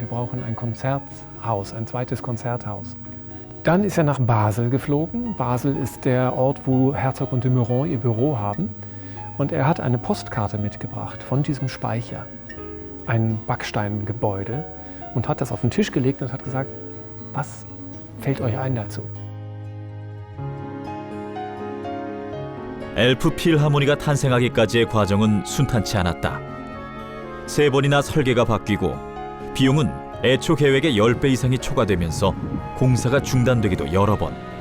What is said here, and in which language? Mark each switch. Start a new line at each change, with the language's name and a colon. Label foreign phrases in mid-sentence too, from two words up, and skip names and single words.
German: Wir brauchen ein Konzerthaus, ein zweites Konzerthaus. Dann ist er nach Basel geflogen. Basel ist der Ort, wo Herzog und de Meuron ihr Büro haben. Und er hat eine Postkarte mitgebracht von diesem Speicher, ein Backsteingebäude, und hat das auf den Tisch gelegt und hat gesagt, was fällt euch ein dazu?
Korean: 엘프 필하모니가 탄생하기까지의 과정은 순탄치 않았다. 3번이나 설계가 바뀌고 비용은 애초 계획의 10배 이상이 초과되면서 공사가 중단되기도 여러 번.